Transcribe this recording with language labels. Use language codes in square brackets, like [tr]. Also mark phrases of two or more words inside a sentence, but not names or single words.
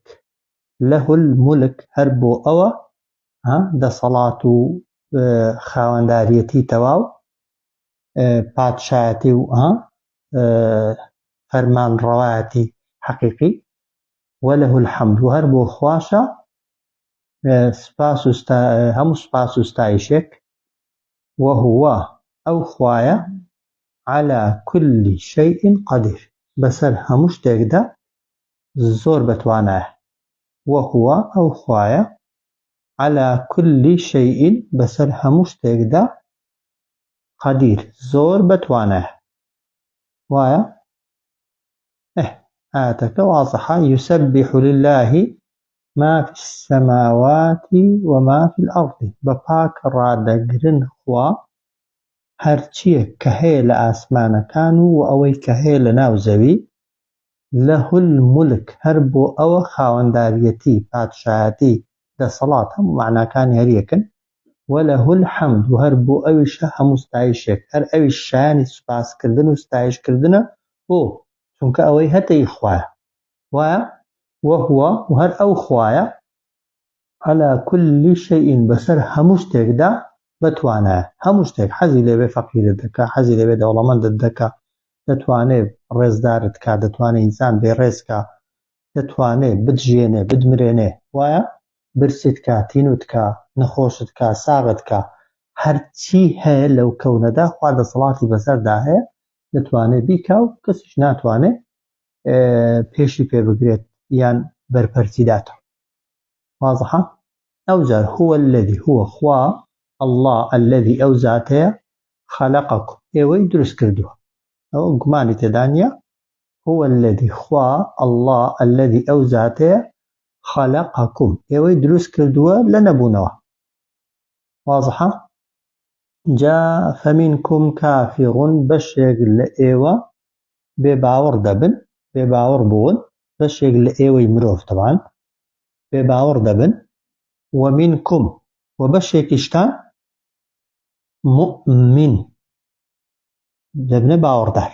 [ar] لەه المولک [ckb] هەر بۆ ئەوە دەسەڵات و خاوەنداریەتی تەواو، پادشایەتی و فەرمانڕەوایەتی حەقیقی، [ar] وەلەه الحەمد [ckb] و هەر بۆ خواشە هەموو سوپاس و ستایشێک، وهو ئەو خوایە [ar] على كل شيء قدير، [ckb] بەسەر هەموو شتێکدا زۆر بەتوانایە. وهو ئەو خوایە [ar] على كل شيء [ckb] بەسەر هەموو شتێکدا قدير زۆر بەتوانایە. وایە ئاەتەکە واضحە. [ar] يسبح لله ما في السماوات وما في الأرض، [ckb] بە پاک ڕادەگرن خوا هەرچیەک کە هەیە لە ئاسمانەکان و ئەوەی کە هەیە لە ناو زەوی. [ar] لەه المولک [ckb] هەر بۆ ئەوە خاوەنداریەتی پادشایەتی دەسەڵات هەموو معناکانی هەریەکن، [ar] وەلەه الحەمد [ckb] و هەر بۆ ئەویشە هەموو ستایشێک، هەر ئەویش شایانی سوپاسکردن و ستایشکردنە بۆ، چونکە ئەوەی هەتەی خوایە. وایە وهو و هەر ئەو خوایە [ar] على كل شيء [ckb] بەسەر هەموو شتێکدا بەتوانایە، هەموو شتێک حەزی لێبێ فەقیرت دەکا، حەزی لێبێ دەوڵەمەندت دەکا، دەتوانێت ڕێزدارت کا، دەتوانێت ئینسان بێڕێز کا، دەتوانێت بتژێنێ بتمرێنێ، وایە برست کا، تینوت کا، نەخۆشت کا، ساغت کا، هەرچی هەیە لەو کەونەدا خوا دەسەڵاتی بەسەردا هەیە، دەتوانێت بیکا و کەسیش ناتوانێت پێشی پێ بگرێت یان بەرپەرچی داتەوە. واضحە؟ ئەو جار [ar] هو الذي هو [ckb] خوا [ar] الله الذي [ckb] ئەو زاتەیە خەلەقەکم ئێوەی دروست کردووە. ئەو گومانی تێدا نییە. [ar] هو الذي [ckb] خوا [ar] الله الذي [ckb] ئەو زاتەیە خەلەقەکم ئێوەی دروست کردووە لە نەبوونەوە. واضحە؟ جا [ar] فەمینکم کافرون [ckb] بەشێک لە ئێوە بێباوەڕ دەبن، بێباوەڕ بوون، بەشێک لە ئێوەی مرۆڤ طبعاً بێباوەڕ دەبن، ومنکم و بەشێکیشتان مؤمن دەبنە باوەڕدار.